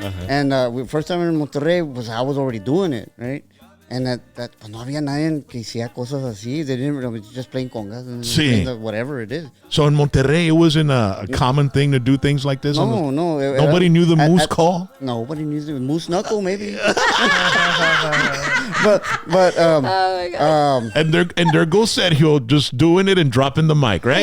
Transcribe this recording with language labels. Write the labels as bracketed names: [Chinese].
[English] And first time in Monterrey I was already doing it, right? And that [Spanish] pues no había nadie que hiciera cosas así. [English] They didn't, just playing congas and [Spanish] Sí. [English] whatever it is. So in Monterrey, it wasn't a common thing to do things like this? No. Nobody knew the moose call? Nobody knew the moose knuckle, maybe. but Oh my God. And there goes Sergio just doing it and dropping the mic, right?